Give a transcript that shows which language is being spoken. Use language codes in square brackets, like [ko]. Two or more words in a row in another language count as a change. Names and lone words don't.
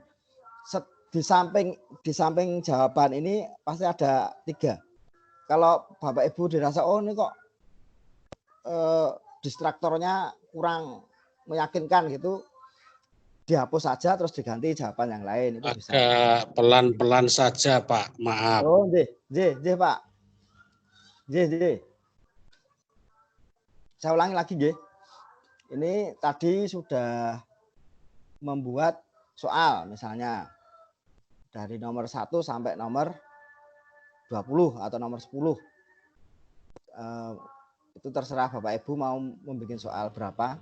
[id] Di samping jawaban ini pasti ada 3. Kalau Bapak Ibu dirasa ini kok distraktornya kurang meyakinkan gitu, dihapus saja terus diganti jawaban yang lain, itu bisa. Agak pelan-pelan saja Pak, maaf. Oh, nggih Pak. Nggih. Saya ulangi lagi nggih. Ini tadi sudah membuat soal misalnya dari nomor 1 sampai nomor 20 atau nomor 10. Itu terserah Bapak Ibu mau membuat soal berapa.